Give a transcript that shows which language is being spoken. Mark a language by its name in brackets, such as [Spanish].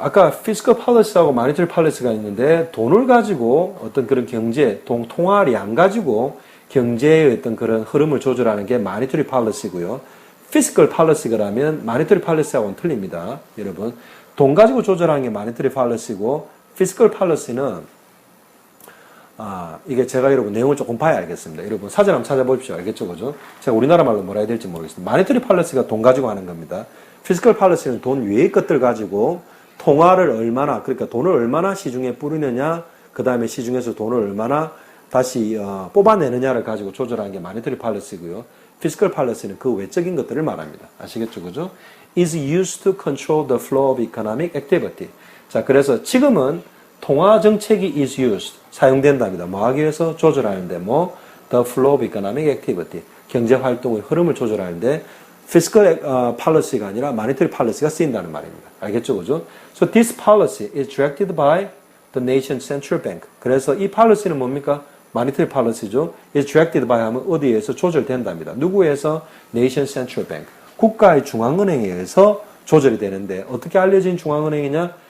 [Korean] 아까 fiscal policy하고 monetary policy가 있는데 돈을 가지고 어떤 그런 경제, 통화량 가지고 경제의 어떤 그런 흐름을 조절하는 게 monetary policy고요. fiscal policy라면 monetary policy하고는 틀립니다. 여러분, 돈 가지고 조절하는 게 monetary policy고 fiscal policy는 이게 제가 여러분 내용을 조금 봐야 알겠습니다. 여러분 사전 한번 찾아보십시오. 알겠죠? 그죠? 제가 우리나라 말로 뭐라 해야 될지 모르겠습니다. monetary policy가 돈 가지고 하는 겁니다. fiscal policy는 돈 외의 것들 가지고 통화를 얼마나, 그러니까 돈을 얼마나 시중에 뿌리느냐, 그 다음에 시중에서 돈을 얼마나 다시 뽑아내느냐를 가지고 조절하는 게 monetary policy고요. fiscal policy는 그 외적인 것들을 말합니다. 아시겠죠? 그죠? [English] is used to control the flow of economic activity. [Korean] 자, 그래서 지금은 통화 정책이 [English] is used, [Korean] 사용된답니다. 뭐 하기 위해서? 조절하는데, [English] the flow of economic activity, [Korean] 경제 활동의 흐름을 조절하는데, fiscal policy가 아니라 monetary policy가 쓰인다는 말입니다. 알겠죠? 그죠? [English] So this policy is directed by the nation's central bank. [Korean] 그래서 이 policy는 뭡니까? monetary policy죠. [English] is directed by [Korean] 하면 어디에 의해서 조절된답니다. 누구에 의해서? [English] nation central bank. [Korean] 국가의 중앙은행에 의해서 조절이 되는데, 어떻게 알려진 중앙은행이냐?